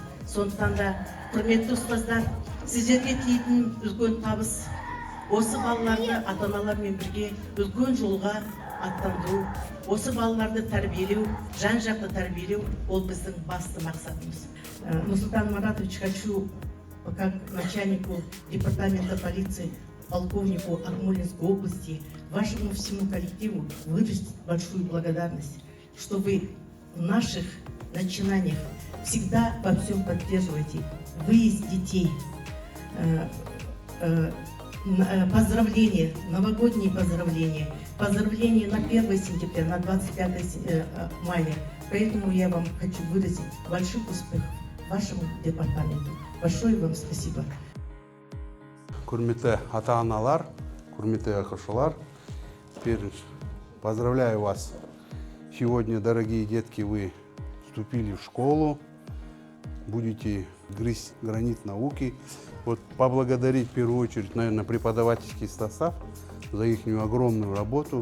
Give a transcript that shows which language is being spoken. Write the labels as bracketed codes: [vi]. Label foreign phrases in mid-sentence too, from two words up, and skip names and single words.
[kk] Сондықтан да, құрметті ұстаздар, сіздерге тиетін үлкен табыс осы балаларды ата-аналармен бірге үлкен жолға аттандыру, осы балаларды тәрбиелеу, жан-жақты тәрбиелеу ол біздің басты мақсатымыз. [ru] Нурсултан Маратович, хочу, как начальнику департамента полиции, полковнику Акмолинской области, вашему всему коллективу выразить большую благодарность, что вы в наших начинаниях всегда во всем поддерживаете выезд детей, поздравления, новогодние поздравления, поздравления на 1 сентября, на 25 мая. Поэтому я вам хочу выразить больших успехов вашему департаменту. Большое вам спасибо. [kk] Құрметті ата-аналар, құрметті оқушылар, [ru] поздравляю вас. Сегодня, дорогие детки, вы вступили в школу, будете грызть гранит науки. Вот поблагодарить в первую очередь, наверное, преподавательский состав за их огромную работу.